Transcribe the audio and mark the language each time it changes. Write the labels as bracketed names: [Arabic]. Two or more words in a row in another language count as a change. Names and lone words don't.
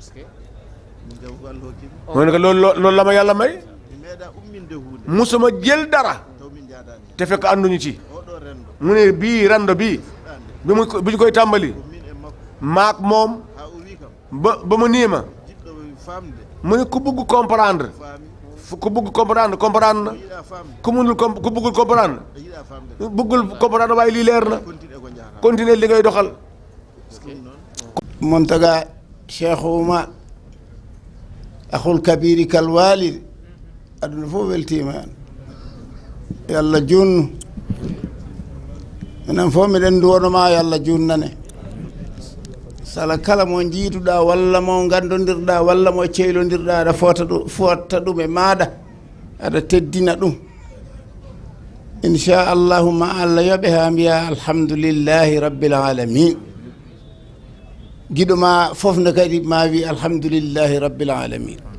[Wolof] mu ne ko loolu la ma yàlla may musuma jël dara te fekk ànduñu ci mu ne bii rando bii bi ñu koy tàmbali maak moom ba mu nii ma mu ne ku bëgg [French] comprendre comprendre [Wolof] na ku mënul ku bëggul comprendre waaye lii leer na continuer li ngay doxal [Fula] Mountaga Cheikh Oumar [Arabic] الأخ الكبير كال والد [Fula] aduna fof weltima hen yo Allah junnu enen fof miɗen duwonoma yo Allah junnane sala kala mo jiiduɗa walla mo gandodirɗa walla mo ceylodirɗa aɗa fotta ɗum e maɗa aɗa teddina ɗum inchallahu ma Allah yoɓe ha mbiya [Arabic] الحمد لله رب العالمين [Fula] giɗo ma fof nde kadi ma wi [Arabic] الحمد لله رب العالمين